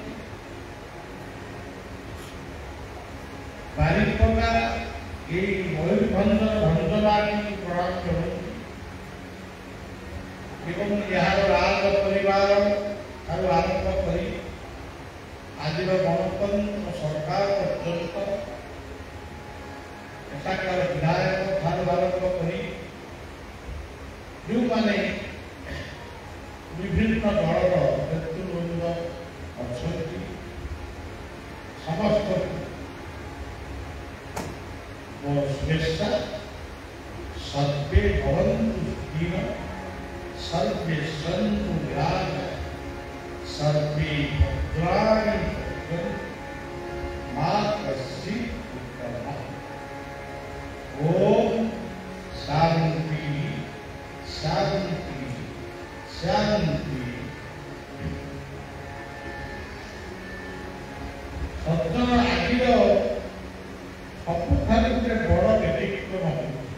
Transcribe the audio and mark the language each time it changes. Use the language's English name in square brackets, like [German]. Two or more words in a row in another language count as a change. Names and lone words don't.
[Odia] ବାରିପଦା এই ମୟୂରଭଞ୍ଜର ଭଞ୍ଜବାଣୀକୁ ପ୍ରଣାମ କରନ୍ତି ଏବଂ ଏହାର ରାଜ ପରିବାର ଠାରୁ ଆରମ୍ଭ କରି ଆଜିର ଗଣତନ୍ତ୍ର ସରକାର ପର୍ଯ୍ୟନ୍ତ ଏଠାକାର ବିଧାୟକ ଠାରୁ ଆରମ୍ଭ କରି ଯେଉଁମାନେ ବିଭିନ୍ନ ଦଳର ନେତୃବୃନ୍ଦ ଅଛନ୍ତି ସମସ୍ତଙ୍କୁ शुभेच्छा। [Sanskrit] सर्वे भवन्तु सुखिनः, सर्वे सन्तु निरामयाः, सर्वे भद्राणि पश्यन्तु मा कश्चित् दुःखम्। ओम शांति शांति शांति। [Odia] ସଜ୍ଜନ ଆଜିର ସବୁଠାରୁ ଗୋଟେ ବଡ଼ ବ୍ୟତିକ୍ରମ